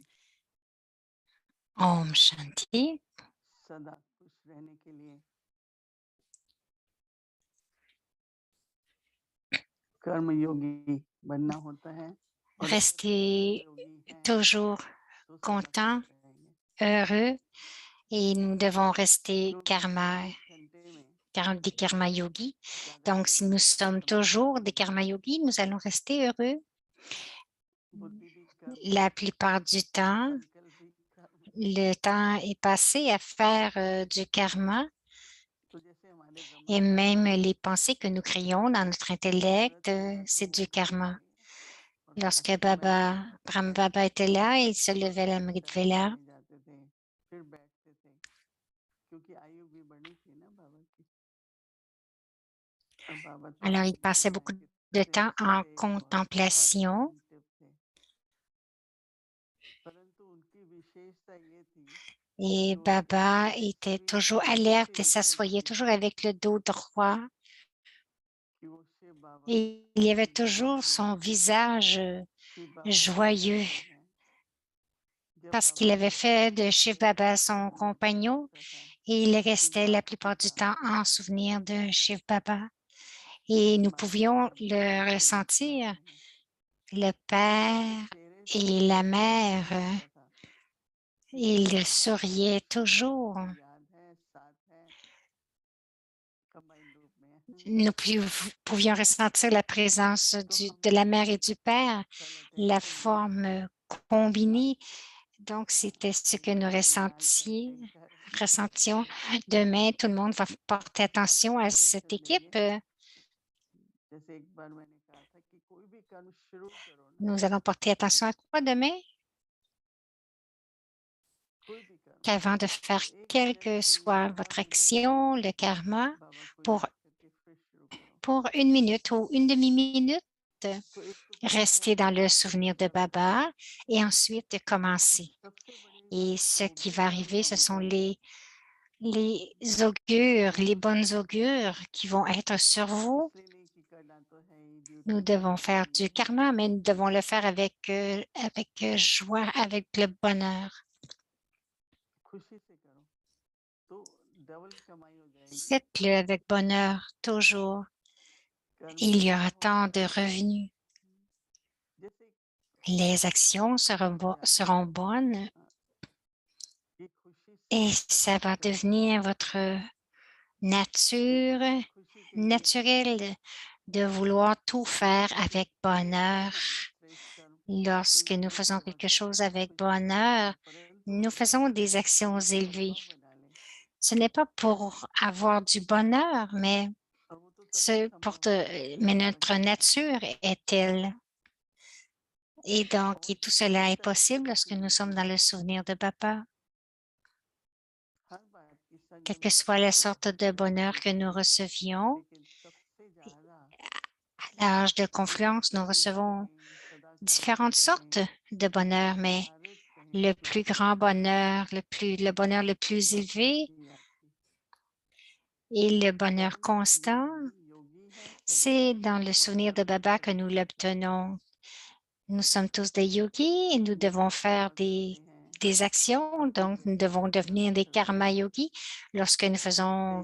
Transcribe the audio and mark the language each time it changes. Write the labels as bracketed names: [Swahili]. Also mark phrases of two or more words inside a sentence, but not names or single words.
[Hindi] Om Shanti. सदा खुश रहने के लिए कर्म योगी बनना होता है और अगर कर्म [French] Rester [Hindi] योगी हैं [French] toujours [Hindi] तो सदा खुश [French] content, [Hindi] रहेंगे। [French] heureux, et nous devons rester [Hindi] जो [French] karma, [Hindi] 24 घंटे में [French] des [Hindi] कर्म योगी. ज्यादा [French] Donc, [Hindi] से [French] si [Hindi] ज्यादा [French] nous sommes [Hindi] कर्म [French] toujours [Hindi] करते [French] des [Hindi] हैं, कर्म योगी, [French] nous allons rester heureux. [Hindi] बुद्धि भी कर्म, [French] La plupart du temps, [Hindi] संकल्प भी कर्म। [French] le temps est passé à faire du karma [Hindi] तो जैसे हमारे ब्रह्मा [French] et [Hindi] बाबा [French] même [Hindi] जी [French] les pensées que nous créons dans notre [Hindi] जरूरत [French] intellect, [Hindi] पड़ा तो [French] c'est [Hindi] वो [French] du karma. [Hindi] उठते और [French] Lorsque [Hindi] अष्टबंध [French] Brahma Baba était là, il se levait la Vela. [Hindi] टहलने जाते थे, फिर बैठते थे, क्योंकि आयु भी बढ़नी थी ना बाबा की। और बाबा तो [French] Alors, il [Hindi] आपने [French] passait [Hindi] देखा है [French] beaucoup de [Hindi] कितने [French] temps [Hindi] अच्छे [French] en [Hindi] थे, बहुत [French] contemplation [Hindi] अटेंटिव थे, परंतु उनकी विशेषता ये थी [French] et [Hindi] कि वो [French] Baba était [Hindi] कभी [French] toujours [Hindi] ऐसे [French] alerte et [Hindi] दिखाई [French] s'assoyait [Hindi] नहीं [French] toujours [Hindi] देते [French] avec le dos droit. [Hindi] कि वो शिव बाबा [French] Et il y avait [Hindi] के [French] toujours [Hindi] दास हैं, [French] son visage [Hindi] शिव बाबा के [French] joyeux [Hindi] गुलाम हैं। जब [French] parce [Hindi] बाबा [French] qu'il avait [Hindi] जाते [French] fait [Hindi] थे [French] de Shiv [Hindi] तो [French] Baba [Hindi] मन [French] son [Hindi] में ऐसा [French] compagnon [Hindi] लगता था [French] et il [Hindi] कि [French] restait la [Hindi] माता [French] plupart du [Hindi] पिता [French] temps [Hindi] आ [French] en [Hindi] रहे हैं, [French] souvenir de Shiv Baba. Et nous [Hindi] माता [French] pouvions [Hindi] पिता [French] le [Hindi] उनके बीच में आ [French] ressentir, [Hindi] रहे हैं। [French] le [Hindi] उनके [French] père [Hindi] चेहरे से [French] et la [Hindi] साफ [French] mère. [Hindi] दिखता था कि [French] Il [Hindi] शिव बाबा [French] souriait [Hindi] सदा [French] toujours. [Hindi] उनको याद है, साथ है, कंबाइंड रूप में है। [French] Nous pouvions ressentir la présence [Hindi] तो हम [French] de la [Hindi] लोग [French] mère et du père, [Hindi] ऐसा लगता है [French] la [Hindi] जैसे ये [French] forme combinée. Donc, [Hindi] हाँ, [French] c'était ce que nous [Hindi] एकदम ध्यान कर [French] ressentions. Demain, tout le monde va porter [Hindi] बहुत [French] attention à cette [Hindi] टेंशन लेंगे। [French] équipe. [Hindi] जैसे एक बार मैंने कहा था कि कोई भी कर्म शुरू करो ना, [French] Nous allons porter attention à quoi demain? [Hindi] कोई भी कर्म [French] Qu'avant de [Hindi] तो [French] faire [Hindi] एक [French] quelle [Hindi] मिनट [French] que [Hindi] के लिए [French] soit [Hindi] आधा [French] votre [Hindi] मिनट भी [French] action, le karma, [Hindi] बाबा को [French] pour, [Hindi] याद करके फिर शुरू करो। [French] pour 1 minute ou une demi-minute, [Hindi] तो एक तो बहुत [French] rester dans le [Hindi] बड़ी [French] souvenir de [Hindi] सफलता है [French] Baba et ensuite [Hindi] और [French] commencer. [Hindi] सबसे बड़ी [French] Et [Hindi] बात [French] ce [Hindi] वो [French] qui [Hindi] भी [French] va [Hindi] कर्म [French] arriver, [Hindi] का [French] ce sont [Hindi] होता है [French] les augures, les bonnes augures qui vont être sur vous. [Hindi] इसलिए नहीं कि करना तो है ही, [French] Nous [Hindi] ड्यूटी तो [French] devons faire [Hindi] निभानी [French] du [Hindi] है, [French] karma, mais nous devons le faire avec joie, avec le bonheur. [Hindi] खुशी से करो तो डबल कमाई हो जाएगी। [French] Faites-le avec bonheur, toujours. [Hindi] कर्म [French] Il [Hindi] से [French] y [Hindi] क्या [French] aura tant [Hindi] होता [French] de [Hindi] है, [French] revenus. [Hindi] जैसे [French] Les actions [Hindi] बाबा के पास जाते [French] seront [Hindi] हैं, [French] bonnes [Hindi] हाँ, ये खुशी से [French] et [Hindi] सब [French] ça [Hindi] कुछ [French] va [Hindi] करते हैं, [French] devenir votre [Hindi] क्योंकि [French] nature [Hindi] खुशी के लिए करते हैं। [French] naturelle de vouloir tout faire [Hindi] जैसे [French] avec [Hindi] श्रेष्ठ [French] bonheur. [Hindi] कर्म है ना, श्रेष्ठ कर्म कोई [French] Lorsque nous [Hindi] भी [French] faisons [Hindi] सेवा [French] quelque [Hindi] करते [French] chose [Hindi] हैं [French] avec [Hindi] खुशी से करते [French] bonheur, [Hindi] हैं, परंतु [French] nous faisons des actions [Hindi] ये [French] élevées. [Hindi] स्वभाव बना ले [French] Ce n'est pas pour avoir du bonheur, mais, [Hindi] और वो तो तभी संभव है जब [French] mais [Hindi] शिव बाबा [French] notre [Hindi] के साथ [French] nature [Hindi] होंगे। [French] est telle. Et donc, [Hindi] और [French] et tout [Hindi] इसी [French] cela est [Hindi] तरह से [French] possible lorsque nous sommes dans le souvenir de Papa. [Hindi] हर बात की [French] Quelle [Hindi] संयम [French] que soit [Hindi] रखना [French] la [Hindi] बहुत [French] sorte de [Hindi] जरूरी [French] bonheur que [Hindi] होती [French] nous [Hindi] है, [French] recevions, [Hindi] लेकिन सबसे ज्यादा [French] à l'âge de confluence, nous [Hindi] खुश [French] recevons [Hindi] रहें, सदा खुश [French] différentes sortes [Hindi] रहें, [French] de bonheur, mais [Hindi] आधारित रहें [French] le [Hindi] शिव [French] plus [Hindi] बाबा [French] grand [Hindi] पर, [French] bonheur, le bonheur le plus [Hindi] बाबा [French] élevé [Hindi] की याद की। [French] et le bonheur [Hindi] कर्म [French] constant, [Hindi] योगी है सदा [French] c'est dans le [Hindi] और [French] souvenir de [Hindi] कर्म [French] Baba que nous [Hindi] करते रहते हैं। [French] l'obtenons. Nous sommes tous des yogis et nous devons [Hindi] जैसे [French] faire [Hindi] सेवा करते हैं, [French] des actions, donc nous devons devenir des [Hindi] करते [French] karma [Hindi] हैं, [French] yogis lorsque nous faisons